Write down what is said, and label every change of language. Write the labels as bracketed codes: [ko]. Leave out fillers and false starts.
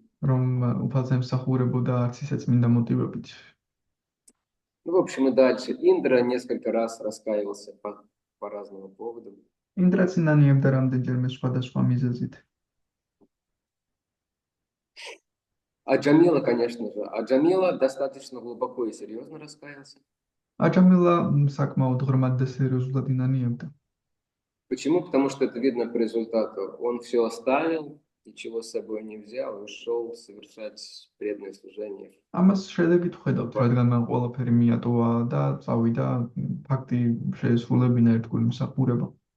[ka] რომ უფალს ემსახურებოდა არც ისე წმინდა მოტივებით. [ru] Ну, в общем, и дальше. Индра несколько раз раскаивался по разным поводам. [ka] ინდრაც ინანიებდა რამდენჯერმე სხვადასხვა მიზეზით. [ru] А Джамила, конечно же. А Джамила достаточно глубоко и серьезно раскаялся. [ka] აჯამილა საკმაოდ ღრმად და სერიოზულად ინანიებდა. [ru] Почему? Потому что это видно по результату. Он все оставил, ничего с собой не взял и ушел совершать преданное служение. [ka] ამას შედეგით ვხედავთ, რადგან მან ყველაფერი მიატოვა და წავიდა ფაქტი შეესრულებინა ერთგული მსახურება.